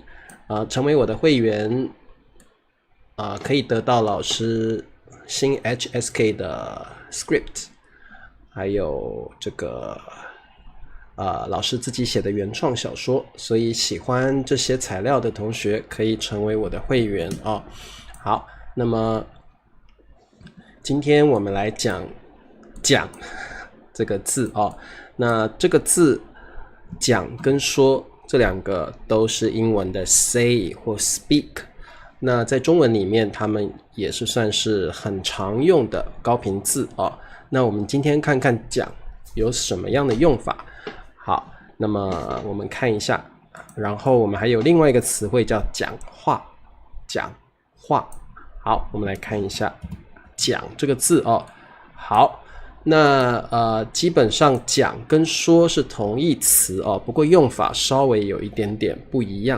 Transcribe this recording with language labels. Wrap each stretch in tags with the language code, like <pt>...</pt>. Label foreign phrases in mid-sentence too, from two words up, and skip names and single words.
<zh>成為我的會員，可以得到老師新 HSK 的 script， 還有這個老師自己寫的原創小說，所以喜歡這些材料的同學可以成為我的會員哦。好，那麼今天我們來講這個字哦。那這個字講跟說，這兩個都是英文的 say 或 speak，那在中文裡面它們也是算是很常用的高频字哦。那我們今天看看講有什麼樣的用法。好，那麼我們看一下，然後我們還有另外一個詞彙叫講話。好，我們來看一下講這個字哦。好，那基本上講跟說是同義詞哦，不過用法稍微有一點點不一樣。</zh>